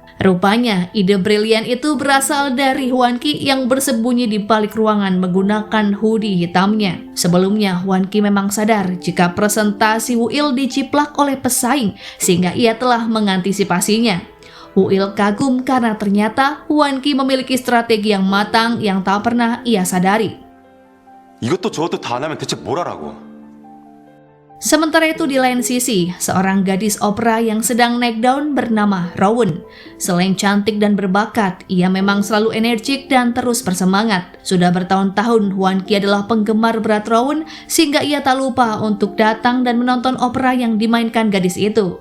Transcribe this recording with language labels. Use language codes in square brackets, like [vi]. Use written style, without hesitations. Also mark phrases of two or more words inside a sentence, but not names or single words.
[id] Rupanya, ide brilian itu berasal dari Hwan Ki yang bersembunyi di balik ruangan menggunakan hoodie hitamnya. Sebelumnya, Hwan Ki memang sadar jika presentasi Woo-il diciplak oleh pesaing, sehingga ia telah mengantisipasinya. Woo-il kagum karena ternyata Hwan Ki memiliki strategi yang matang yang tak pernah ia sadari. [ko] 이것도 저것도 다 안 하면 대체 뭘 하라고? [id] Sementara itu di lain sisi, seorang gadis opera yang sedang naik daun bernama Rowoon. Selain cantik dan berbakat, ia memang selalu energik dan terus bersemangat. Sudah bertahun-tahun Hwan Ki adalah penggemar berat Rowoon sehingga ia tak lupa untuk datang dan menonton opera yang dimainkan gadis itu.